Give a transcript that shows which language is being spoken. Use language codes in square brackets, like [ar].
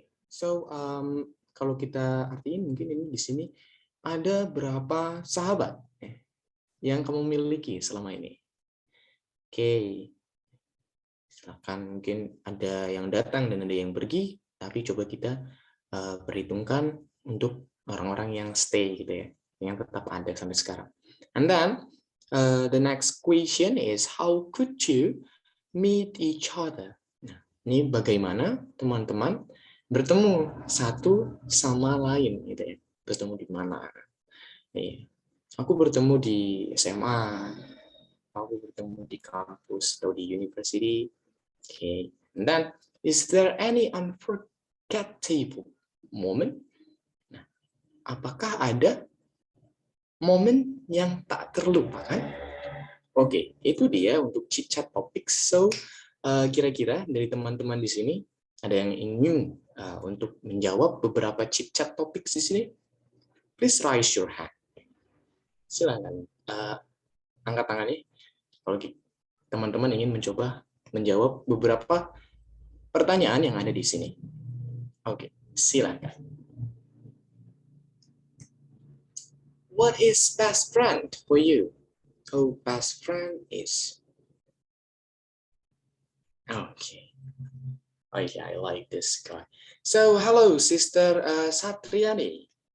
[id] So kalau kita artiin mungkin ini di sini ada berapa sahabat yang kamu miliki selama ini? Oke, silakan, mungkin ada yang datang dan ada yang pergi, tapi coba kita perhitungkan untuk orang-orang yang stay gitu ya, yang tetap ada sampai sekarang. [en] And then the next question is how could you meet each other? [id] Nah, ini bagaimana teman-teman bertemu satu sama lain gitu ya. Bertemu di mana? Nih, aku bertemu di SMA, aku bertemu di kampus atau di university. Okay. [en] And then, is there any unforgettable moment? [id] Nah, apakah ada momen yang tak terlupakan? Oke, itu dia untuk chit chat topics. So, kira-kira dari teman-teman di sini ada yang ingin untuk menjawab beberapa chit chat topics di sini? [en] Please raise your hand. [id] Silakan angkat tangannya kalau teman-teman ingin mencoba menjawab beberapa pertanyaan yang ada di sini. Oke, silakan. [en] What is best friend for you? Oh, best friend is. Okay. Oh yeah, I like this guy. So, hello, Sister Satriani.